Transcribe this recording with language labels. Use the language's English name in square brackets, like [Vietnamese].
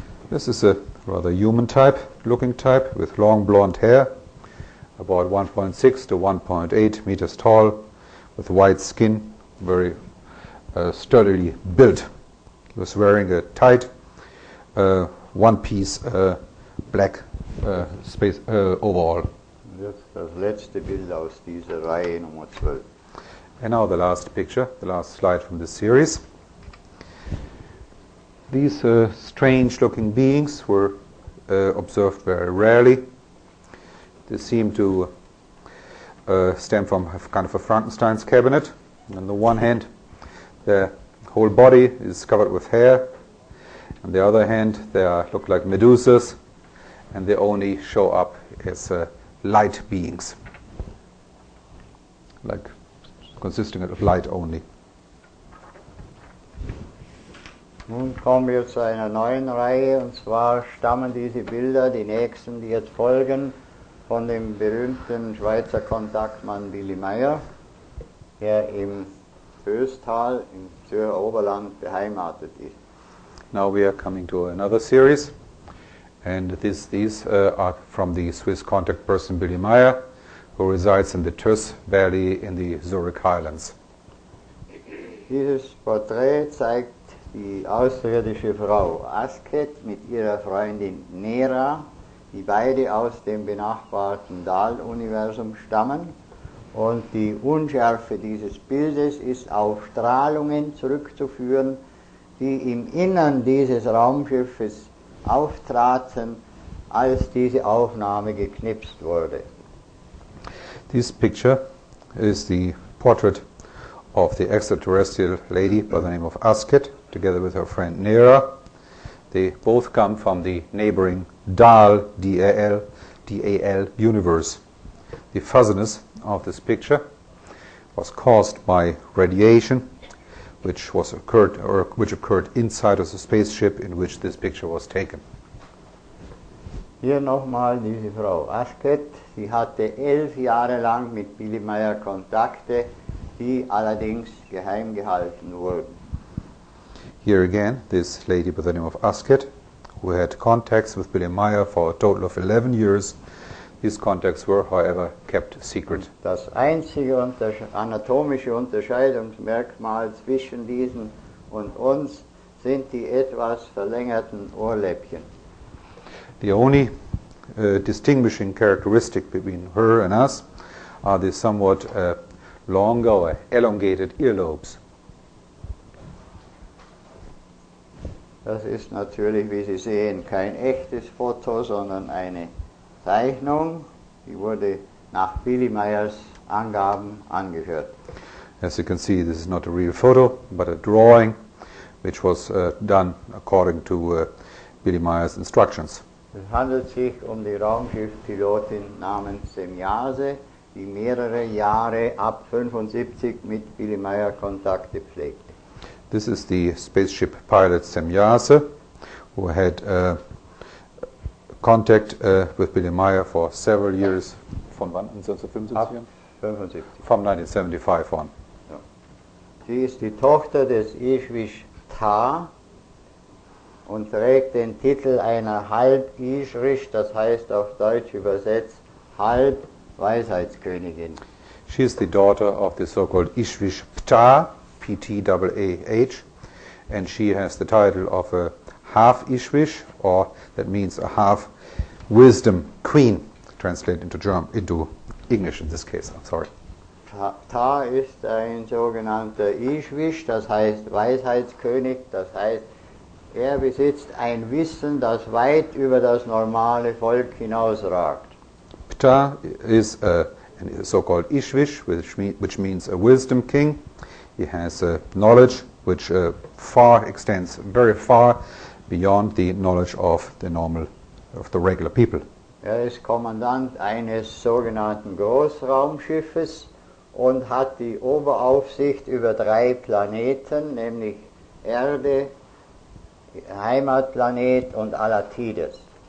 [English] This is a rather human looking type with long blonde hair, about 1.6 to 1.8 meters tall, with white skin, very sturdily built. He was wearing a tight one-piece black space overall. [German] Jetzt das letzte Bild aus dieser Reihe Nummer 12. [English] And now the last picture, the last slide from this series. These strange-looking beings were observed very rarely. They seem to stem from kind of a Frankenstein's cabinet. On the one hand, the whole body is covered with hair. On the other hand, they look like Medusas, and they only show up as light beings, like consisting of light only. [German] Nun kommen wir zu einer neuen Reihe, und zwar stammen diese Bilder, die nächsten, die jetzt folgen, von dem berühmten Schweizer Kontaktmann Billy Meier, der im Böstal im Zürcher Oberland beheimatet ist. [English] Now we are coming to another series, and these are from the Swiss contact person Billy Meier, who resides in the Tüss Valley in the Zurich Highlands. [German] Dieses Porträt zeigt die außerirdische Frau Asket mit ihrer Freundin Nera, die beide aus dem benachbarten Dahl-Universum stammen. Und die Unschärfe dieses Bildes ist auf Strahlungen zurückzuführen, die im Innern dieses Raumschiffes auftraten, als diese Aufnahme geknipst wurde. [English] This picture is the portrait of the extraterrestrial lady by the name of Asket, together with her friend Nera. They both come from the neighboring Dahl, D-A-L, universe. The fuzziness of this picture was caused by radiation, which occurred inside of the spaceship in which this picture was taken. [German] Hier nochmal diese Frau Asket. Sie hatte 11 Jahre lang mit Billy Meier Kontakte, die allerdings geheim gehalten wurden. [English] Here again, this lady by the name of Asket, who had contacts with Billy Meier for a total of 11 years. These contacts were, however, kept secret. [German] Das einzige anatomische Unterscheidungsmerkmal zwischen diesen und uns sind die etwas verlängerten Ohrläppchen. [English] The only distinguishing characteristic between her and us are the somewhat longer or elongated earlobes. [German] Das ist natürlich, wie Sie sehen, kein echtes Foto, sondern eine Zeichnung. Die wurde nach Billy Meiers Angaben angeführt. [English] As you can see, this is not a real photo, but a drawing which was done according to Billy Meier's instructions. [German] Es handelt sich um die Raumschiffpilotin namens Semjase, die mehrere Jahre ab 75 mit Billy Meier Kontakte pflegte. [English] This is the spaceship pilot Semjase, who had contact with Billy Meier for several years. [German] Von wann? 1975? Ab 75. [English] From 1975 on. [German] Ja. Sie ist die Tochter des Ishwish Ta und trägt den Titel einer Halb-Ishrish, das heißt auf Deutsch übersetzt Halb-Weisheitskönigin. [English] She is the daughter of the so-called Ishwish Ptah, P-T-A-H, and she has the title of a half Ishwish, or that means a half wisdom queen, translated into English in this case. I'm sorry. [German] Ta ist ein sogenannter Ishwish, das heißt Weisheitskönig, das heißt, er besitzt ein Wissen, das weit über das normale Volk hinausragt. [English] Ptah is a so-called Ishwish, which means a wisdom king. He has knowledge which extends very far beyond the knowledge of the regular people. [German] Er ist Kommandant eines sogenannten Großraumschiffes und hat die Oberaufsicht über 3 Planeten, nämlich Erde, Heimatplanet und Alatides.